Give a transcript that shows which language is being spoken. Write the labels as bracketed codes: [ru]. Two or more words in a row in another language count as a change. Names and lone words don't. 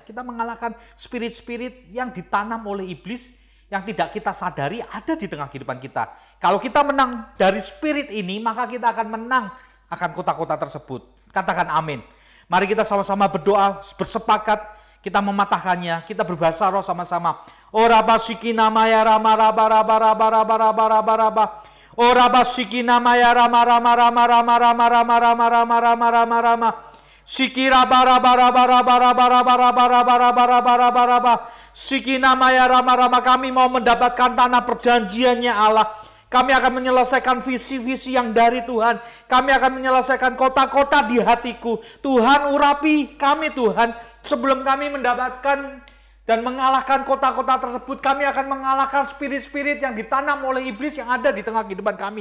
[id] Kita mengalahkan spirit-spirit yang ditanam oleh iblis, yang tidak kita sadari ada di tengah kehidupan kita. Kalau kita menang dari spirit ini, maka kita akan menang akan kota-kota tersebut. Katakan amin. Mari kita sama-sama berdoa, bersepakat, kita mematahkannya, kita berbahasa roh sama-sama. Ora basikina maya rama raba raba raba raba raba raba raba. Ora basikina maya rama rama rama rama rama rama rama rama rama rama rama. Sikira bara bara bara bara bara bara bara bara bara bara bara bara. Sikina maya rama rama, kami mau mendapatkan tanah perjanjiannya Allah. Kami akan menyelesaikan visi-visi yang dari Tuhan. Kami akan menyelesaikan kota-kota di hatiku. Tuhan urapi kami Tuhan. Sebelum kami mendapatkan dan mengalahkan kota-kota tersebut, kami akan mengalahkan spirit-spirit yang ditanam oleh iblis yang ada di tengah kehidupan kami.